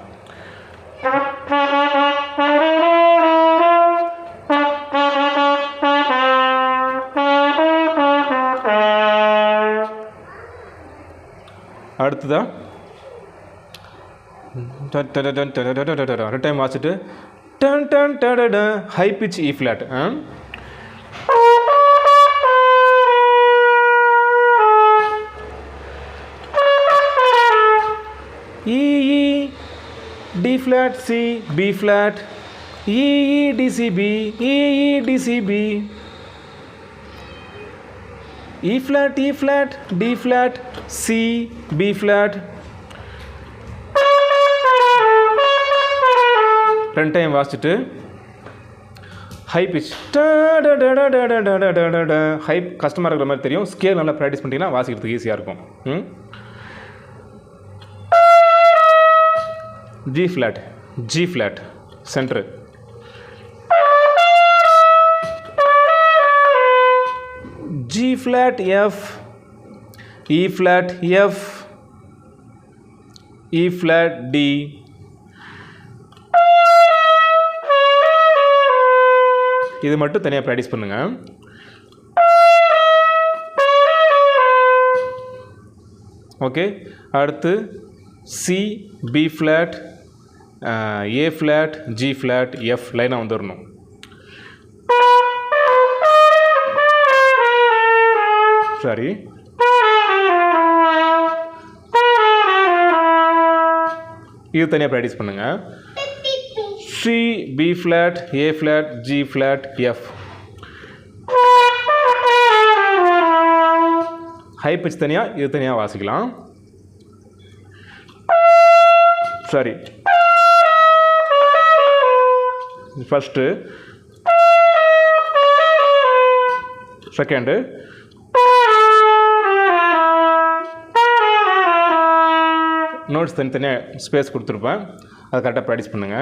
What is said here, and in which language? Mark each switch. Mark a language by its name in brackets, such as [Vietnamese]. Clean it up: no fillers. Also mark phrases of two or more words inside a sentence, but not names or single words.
[Tamil] அடுத்ததா 2 டைம் வாசிட்டு டன் டன் ட [English] high pitch E flat. E E D flat C B flat, E E D C B, E E D C B, E flat E flat, D flat, C B flat. [Tamil] 2 டைம் வாசிச்சுட்டு [English] high pitch. [Tamil] ஹை கஷ்டமாக இருக்கிற மாதிரி தெரியும். ஸ்கேல் நல்லா ப்ராக்டிஸ் பண்ணிட்டீங்கன்னா வாசிக்கிறதுக்கு ஈஸியாக இருக்கும். [English] G flat, G flat, center. G flat F, E flat F, E flat D. [Tamil] இது மட்டும் தனியாக ப்ராக்டிஸ் பண்ணுங்க. ஓகே. [English] அடுத்து C, B flat, A flat, G flat, [Tamil] F லைனாக வந்துடணும். சரி. இது தனியாக ப்ராக்டிஸ் பண்ணுங்க. [English] C, B flat, A flat, G flat, F. high pitch [Tamil] தனியாக, இது தனியாக வாசிக்கலாம். சரி. [English] first, second, notes [Tamil] தனித்தனியாக ஸ்பேஸ் கொடுத்துருப்பேன், அதை கரெக்டாக ப்ராக்டிஸ் பண்ணுங்கள்.